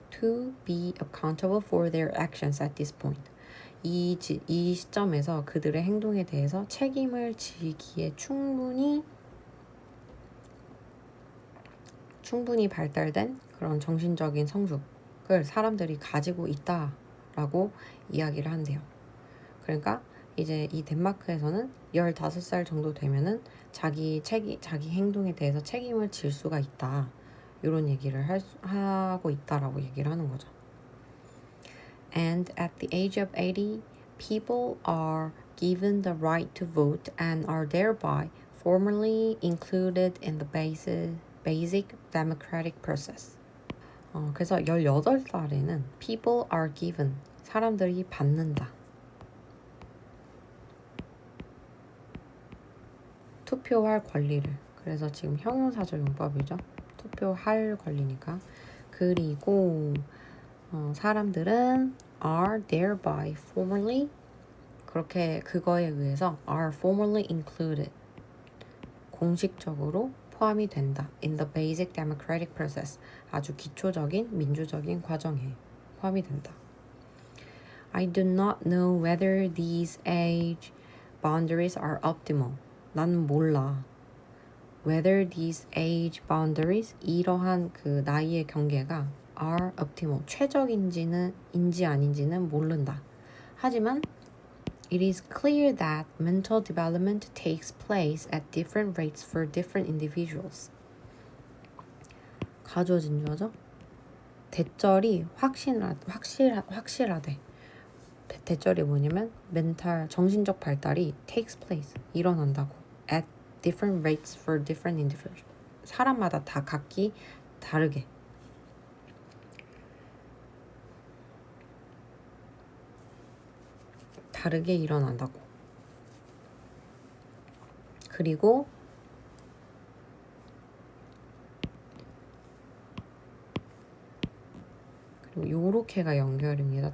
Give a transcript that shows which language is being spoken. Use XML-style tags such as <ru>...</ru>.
<en>To be accountable for their actions at this point.</en> <ko>이 시점에서 그들의 행동에 대해서 책임을 지기에 충분히 발달된 그런 정신적인 성숙을 사람들이 가지고 있다라고 이야기를 한대요. 그러니까 이제 이 덴마크에서는 15살 정도 되면은 자기 행동에 대해서 책임을 질 수가 있다. 이런 얘기를 하고 있다라고 얘기를 하는 거죠.</ko> <en>And at the age of 80, people are given the right to vote and are thereby formally included in the basic democratic process.</en> <ko>그래서 18살에는</ko> <en>people are given,</en> <ko>사람들이 받는다. 투표할 권리를. 그래서 지금 형용사절 용법이죠. 투표할 권리니까. 그리고 사람들은</ko> <en>are thereby formally</en> <ko>그렇게 그거에 의해서</ko> <en>are formally included</en> <ko>공식적으로 포함이 된다.</ko> <en>in the basic democratic process</en> <ko>아주 기초적인 민주적인 과정에 포함이 된다.</ko> <en>I do not know whether these age boundaries are optimal.</en> <ko>난 몰라.</ko> <en>Whether these age boundaries</en> <ko>이러한 그 나이의 경계가</ko> <en>are optimal</en> <ko>최적인지 아닌지는 모른다. 하지만</ko> <en>it is clear that mental development takes place at different rates for different individuals.</en> <ko>가주어진주어죠? 대절이 확실하대. 대절이 뭐냐면 멘탈 정신적 발달이</ko> <en>takes place</en> <ko>일어난다고.</ko> <en>at different rates for different individuals.</en> <ko>사람마다 다 각기 다르게. 다르게 일어난다고. 그리고 요렇게가 연결입니다.</ko>